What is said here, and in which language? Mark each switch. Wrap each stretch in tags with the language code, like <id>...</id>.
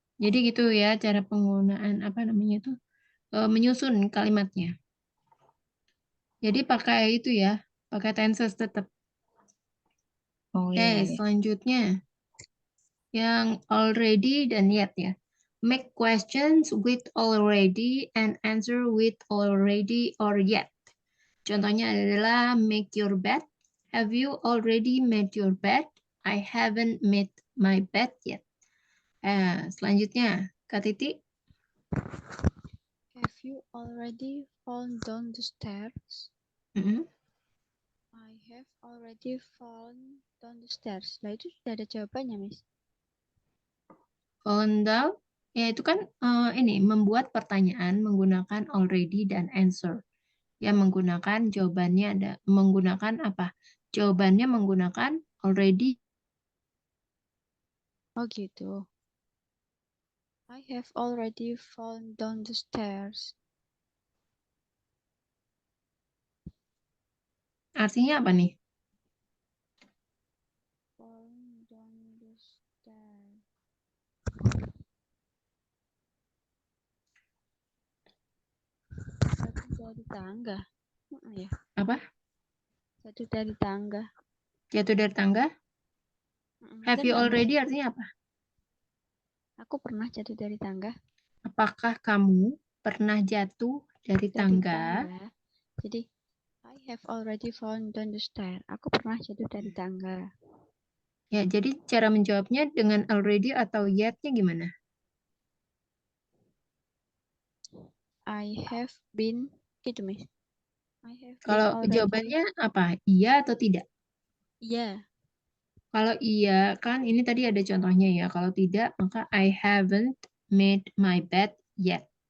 <id>Jadi gitu ya cara penggunaan apa namanya itu menyusun kalimatnya. Jadi pakai itu ya, pakai tenses tetap. Oke, selanjutnya yang already dan yet ya.</id> <en>Make questions with already and answer with already or yet.</en> <id>Contohnya adalah</id> <en>make your bed. Have you already made your bed? I haven't made my bed yet.</en> <id>Selanjutnya, Kak Titi.</id> <en>Have you already fallen down the stairs? Mm-mm. I have already fallen down the stairs.</en> <id>Nah, itu sudah ada jawabannya, Miss. Fallen down, ya itu kan ini membuat pertanyaan menggunakan already dan answer. Ya menggunakan jawabannya ada menggunakan apa? Jawabannya menggunakan already. Oh gitu.</id> <en>I have already fallen down the stairs.</en> <id>Artinya apa nih?</id> <en>Fallen down the stairs.</en> <id>Jatuh dari tangga. Ya. Apa? Jatuh dari tangga. Jatuh dari tangga?</id> <en>Have you already</en> <id>artinya apa? Aku pernah jatuh dari tangga. Apakah kamu pernah jatuh dari tangga?</id> <en>Jadi, I have already fallen down the stairs.</en> <id>Aku pernah jatuh dari tangga. Ya, jadi cara menjawabnya dengan already atau yet-nya gimana?</id> <en>I have been, gitu, Miss.</en> <id>Kalau jawabannya apa? Iya atau tidak? Iya. Kalau iya, kan ini tadi ada contohnya ya. Kalau tidak, maka</id> <en>I haven't made my bed yet.</en>